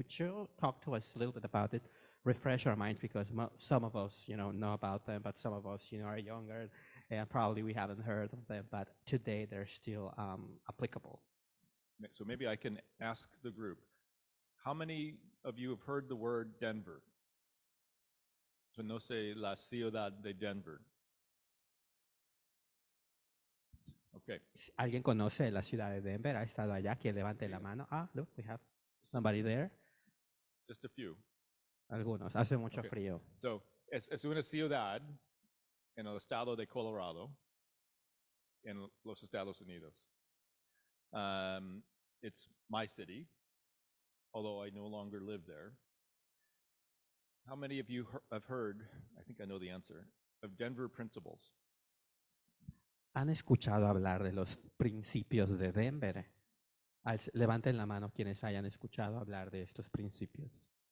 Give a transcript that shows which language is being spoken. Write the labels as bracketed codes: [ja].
[en] Could you talk to us a little bit about it? Refresh our minds, because some of us, know about them, but some of us, are younger, and probably we haven't heard of them. But today they're still applicable. So maybe I can ask the group: how many of you have heard the word Denver? [es] Conoce la ciudad de Denver. [en] Okay. [es] ¿Alguien conoce la ciudad de Denver? ¿Ha estado allá? Que levante la mano. [en] Ah, look, we have somebody there. Just a few. [es] Algunos. Hace mucho [en] Okay. [es] frío. So es una ciudad en el estado de Colorado, en los Estados Unidos. [en] It's my city, although I no longer live there. How many of you have heard, I think I know the answer, of Denver principles? [es] ¿Han escuchado hablar de los principios de Denver? Levanten la mano quienes hayan escuchado hablar de estos principios.